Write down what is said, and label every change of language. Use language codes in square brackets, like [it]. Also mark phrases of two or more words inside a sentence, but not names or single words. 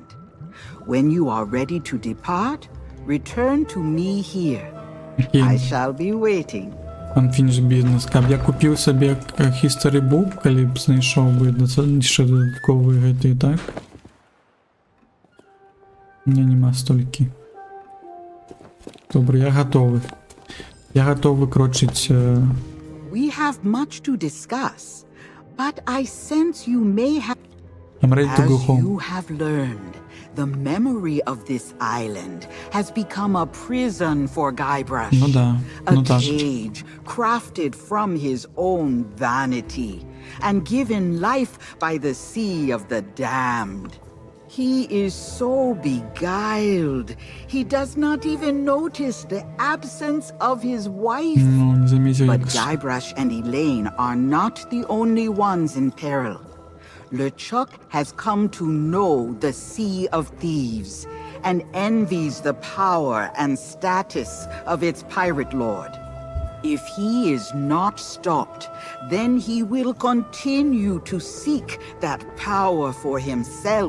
[en] When you are ready to depart, return to me here. I shall be waiting. Unfinished business. [be] Каб я купіў сабе History Book, калі б знайшоў бы яшчэ дадатковыя гэтыя, так? [ru] У меня нема столькі. [be] Добре, я готовы. Я готов выкрочыць... [en] We have much to discuss, but I sense you may have... I'm ready to go As home. you have learned, the memory of this island has become a prison for Guybrush. [ru] Ну да, ну [en] A [be] так. [en] cage crafted from his own vanity and given life by the sea of the damned. He is so beguiled, he does not even notice the absence of his wife. [ru] Ну, не заметил, [en] But [be] як... [en] Guybrush and Elaine are not the only ones in peril. LeChuck has come to know the Sea of Thieves and envies the power and status of its pirate lord. If he is not stopped, then he will continue to seek that power for himself.